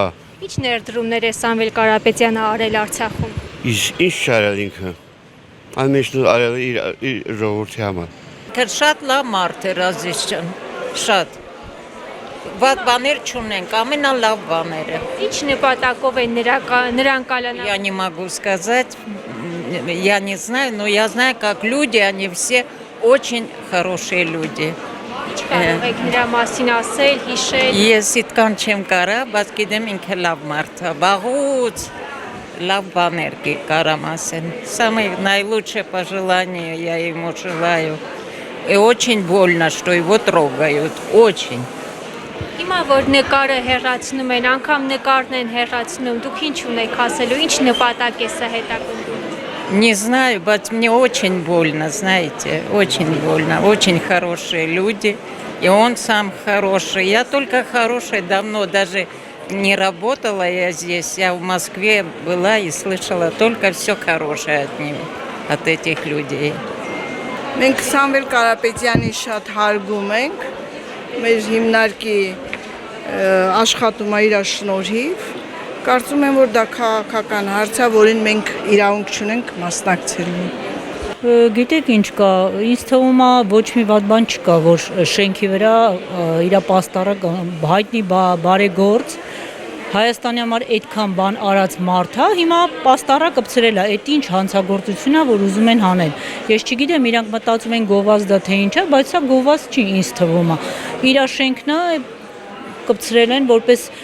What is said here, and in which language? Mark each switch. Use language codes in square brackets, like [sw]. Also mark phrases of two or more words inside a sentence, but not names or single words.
[hy] Ինչ ներդրումներ է Սամվել Կարապետյանը արել Արցախում։ Ինչ արել ինքը։ Ամենից արել իր ժողովրդի համար։ Շատ լավ մարդ էր Ազիզ ջան, շատ։ Վատ բաներ չունենք, ամենալավ բաները։ Ինչ նպատակով են նրան կալանա։ [ru] Я не могу сказать, я не знаю, но я знаю, как люди, они все очень хорошие люди. [hy] Ինչ կարող եք նրա մասին ասել, հիշել։ Ես այդքան չեմ կարա, բայց գիտեմ ինքը լավ մարդ է, վաղուց լավ բաներ կարամ ասեմ։ [ru] Самые наилучшие пожелания я ему желаю. И очень больно, что его трогают, очень. [hy] Հիմա որ նկարը հեռացնում են, անգամ նկարն են հեռացնում, դուք ինչ ունեք ասելու, ինչ նպատակ է սա հետապնդում։ [ru] Не знаю, but мне очень больно, знаете, очень больно. Очень хорошие люди, и он сам хороший. Я только хорошая давно, даже не работала я здесь. Я в Москве была и слышала только все хорошее от них, от этих людей. [hy] Մենք Սամվել Կարապետյանի շատ հարգում ենք, մեր հիմնարկի աշխատումը իր շնորհիվ, կարծում եմ, որ դա քաղաքական հարց է, որին մենք իրավունք չունենք մասնակցելու։ Գիտեք ինչ կա, ինձ թվում է ոչ մի վատ բան չկա, որ շենքի վրա իր պաստառը հայտնի բարեգործ Հայաստանի համար այդքան բան արած մարդ է, հիմա պաստառը կպցրել է, այդ ինչ հանցագործություն է, որ ուզում են հանել։ Ես չգիտեմ, իրանք մտածում են գովազդ է թե ինչ է, բայց սա գովազդ չի ինձ թվում է։ Իր շենքն է կպցրել են, որպես